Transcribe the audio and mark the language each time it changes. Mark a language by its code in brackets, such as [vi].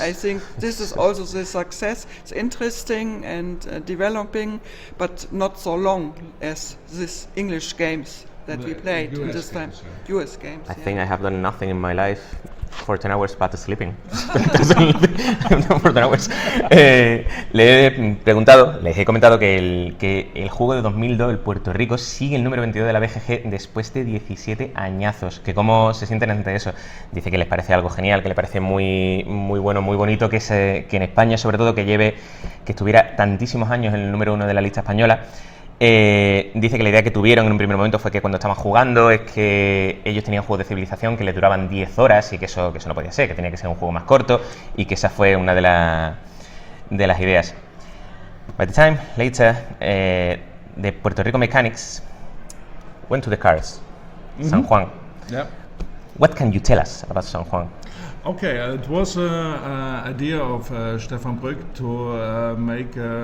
[en] I think this is also the success. It's interesting and developing, but not so long as these English games that we played US this time. games, US games. I think I have done nothing in my life for 10 hours but sleeping. For 10 hours. [es] Les he comentado que el juego de 2002, el Puerto Rico, sigue el número 22 de la BGG después de 17 añazos. Que cómo se sienten ante eso. Dice que les parece algo genial, que le parece muy, muy bueno, muy bonito que en España, sobre todo, que estuviera tantísimos años en el número 1 de la lista española. Dice que la idea que tuvieron en un primer momento fue que cuando estaban jugando es que ellos tenían juegos de civilización que les duraban 10 horas y que eso no podía ser, que tenía que ser un juego más corto, y que esa fue una de las ideas. [en] By the time later, the Puerto Rico mechanics went to the cards. San Juan. Yeah. What can you tell us about San Juan? Okay, it was an idea of Stefan Brück to make